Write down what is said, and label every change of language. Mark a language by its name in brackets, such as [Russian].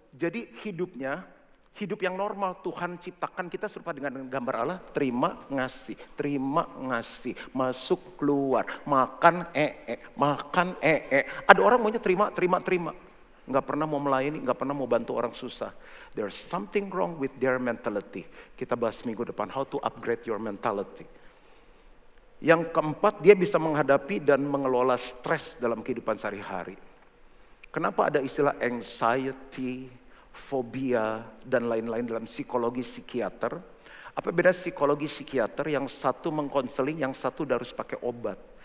[Indonesian] Jadi hidup yang normal, Tuhan ciptakan kita serupa dengan gambar Allah, terima ngasih, masuk keluar, makan makan Ada orang maunya terima. Nggak pernah mau melayani, nggak pernah mau bantu orang susah. [English] There's something wrong with their mentality. [Indonesian] Kita bahas minggu depan, [English] how to upgrade your mentality. [Indonesian] Yang keempat, dia bisa menghadapi dan mengelola stres dalam kehidupan sehari-hari. Kenapa ada istilah anxiety, fobia, dan lain-lain dalam psikologi psikiater? Apa beda psikologi psikiater yang satu mengkonseling, yang satu harus pakai obat?